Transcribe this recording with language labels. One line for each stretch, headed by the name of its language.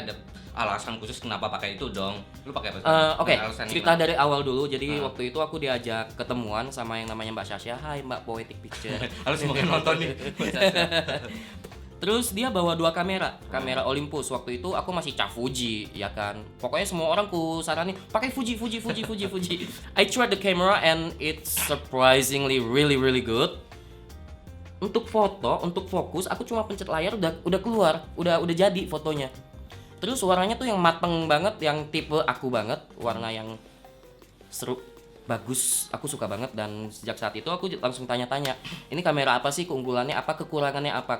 Indonesian: ada alasan khusus kenapa pakai itu dong. Lu pakai apa? Oke, Alasan cerita gimana? dari awal dulu. Jadi waktu itu aku diajak ketemuan sama yang namanya Mbak Sasha. Hai Mbak Poetic Picture. Halo semoga nonton nih. Terus dia bawa 2 kamera Olympus. Waktu itu aku masih cah Fuji, ya kan. Pokoknya semua orang ku saranin pakai Fuji.
English: I tried the camera and it's surprisingly really good.
Indonesian: Untuk foto, untuk fokus, aku cuma pencet layar udah keluar, udah jadi fotonya. Terus warnanya tuh yang mateng banget, yang tipe aku banget, warna yang seru, bagus, aku suka banget. Dan sejak saat itu aku langsung tanya-tanya, ini kamera apa sih, keunggulannya apa, kekurangannya apa?